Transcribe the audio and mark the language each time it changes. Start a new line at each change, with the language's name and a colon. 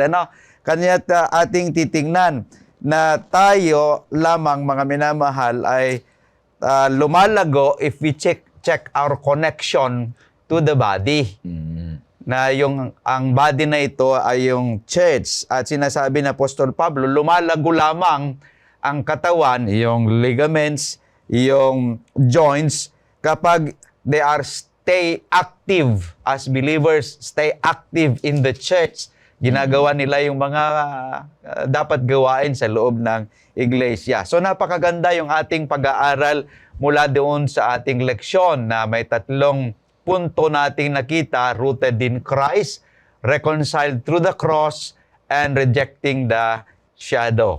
Filipino: Ano? Kanya ating titingnan na tayo lamang, mga minamahal, ay lumalago
English: if we check our connection to the body.
Filipino: Na ang body na ito ay yung church. At sinasabi na Apostol Pablo, lumalago lamang ang katawan, yung ligaments, yung joints, kapag
English: they are stay active as believers, stay active in the church.
Filipino: Ginagawa nila yung mga dapat gawain sa loob ng iglesia. So napakaganda yung ating pag-aaral mula doon sa ating leksyon na may tatlong punto nating nakita:
English: rooted in Christ, reconciled through the cross, and rejecting the shadow.